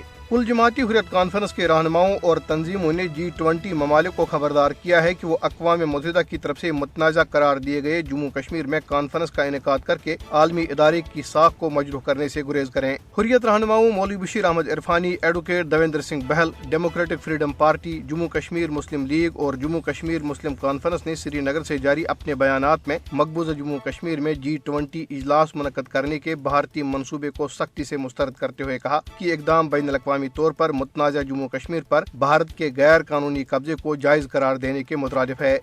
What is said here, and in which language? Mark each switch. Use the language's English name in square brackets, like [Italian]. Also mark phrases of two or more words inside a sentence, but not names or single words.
[Urdu] کل جماعتی حریت کانفرنس کے رہنماؤں اور تنظیموں نے G20 ممالک کو خبردار کیا ہے کہ وہ اقوام متحدہ کی طرف سے متنازع قرار دیے گئے جموں کشمیر میں کانفرنس کا انعقاد کر کے عالمی ادارے کی ساکھ کو مجروح کرنے سے گریز کریں۔ حریت رہنماؤں مولوی بشیر احمد عرفانی، ایڈوکیٹ دیویندر سنگھ بہل، ڈیموکریٹک فریڈم پارٹی، جموں کشمیر مسلم لیگ اور جموں کشمیر مسلم کانفرنس نے سری نگر سے جاری اپنے بیانات میں مقبوضہ جموں کشمیر میں G20 اجلاس منعقد کرنے کے بھارتی منصوبے کو سختی سے مسترد کرتے ہوئے کہا کہ اقدام بین الاقوامی طور پر متنازع جموں کشمیر پر بھارت کے غیر قانونی قبضے کو جائز قرار دینے کے مترادف ہے۔